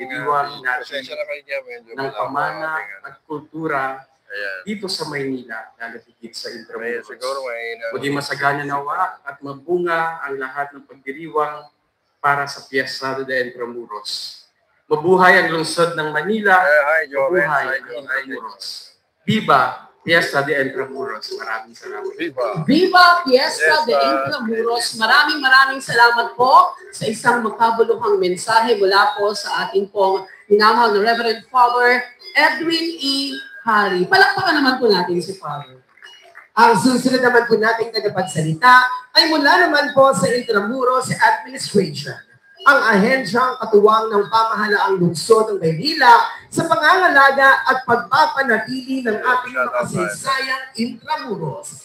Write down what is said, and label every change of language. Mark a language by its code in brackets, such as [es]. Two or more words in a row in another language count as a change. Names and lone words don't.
[tl] pasensya na kayo niya, medyo ng pamana at kultura dito sa Maynila, lalo higit sa Intramuros. Maging masagana nawa at mabunga ang lahat ng pagdiriwang para sa Fiesta de Intramuros. Mabuhay ang lungsod ng Manila, mabuhay ang Intramuros. Viva Fiesta de Intramuros. Maraming salamat. Viva Fiesta de Intramuros. Maraming salamat po sa isang makabuluhang mensahe mula po sa ating pong minamahal na Reverend Father Edwin E. Hari. Palakpakan naman po natin si Father. Ang susunod naman po nating tagapagsalita ay mula naman po sa Intramuros Administration, ang ahensyang katuwang ng pamahalaang lungsod ng Maynila sa pangangalaga at pagpapanatili ng ating makasaysayang Intramuros.